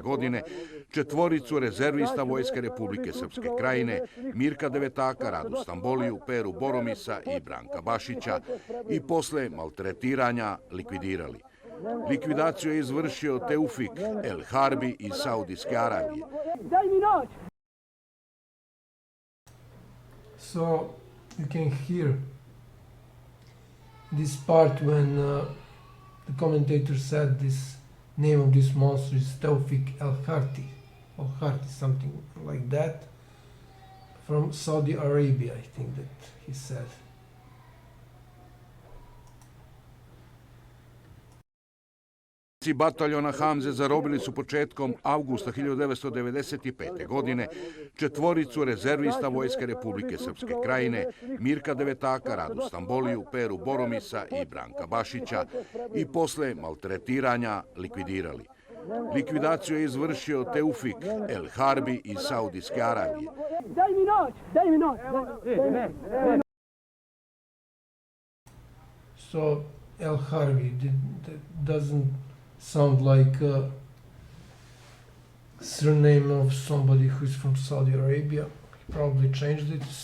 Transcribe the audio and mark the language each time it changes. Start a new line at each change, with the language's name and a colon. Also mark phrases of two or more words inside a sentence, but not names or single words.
Serbian: godine četvoricu rezervista Vojske Republike Srpske Krajine, Mirka Devetaka, Radu Stamboliju, Peru Boromisa i Branka Bašića i posle maltretiranja likvidirali. Likvidaciju je izvršio Teufik El Harbi iz Saudijske Arabije.
English: So you can hear this part when the commentator said this name of this monster is Teufik El Harti, something like that, from Saudi Arabia, I think that he said.
Serbian: Bataljona Hamze zarobili su početkom avgusta 1995. godine četvoricu rezervista Vojske Republike Srpske Krajine, Mirka Devetaka, Radu Stamboliju, Peru Boromisa i Branka Bašića i posle maltretiranja likvidirali. Likvidaciju je izvršio Teufik El Harbi iz Saudijske Arabije.
English: So El Harbi doesn't sound like a surname of somebody who's from Saudi Arabia. He probably changed it.